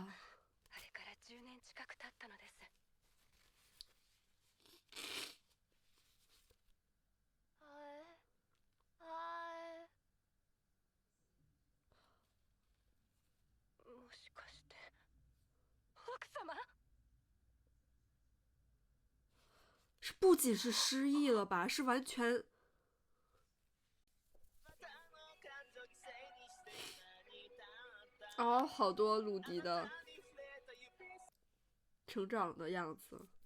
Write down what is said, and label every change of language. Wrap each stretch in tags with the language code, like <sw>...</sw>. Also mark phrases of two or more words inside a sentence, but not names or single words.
<ja>あれから10年近く経ったのです。もしかして奥様？</ja> <zh>是不仅是失忆了吧，是完全。哦，好多鲁迪的成长的样子。</zh>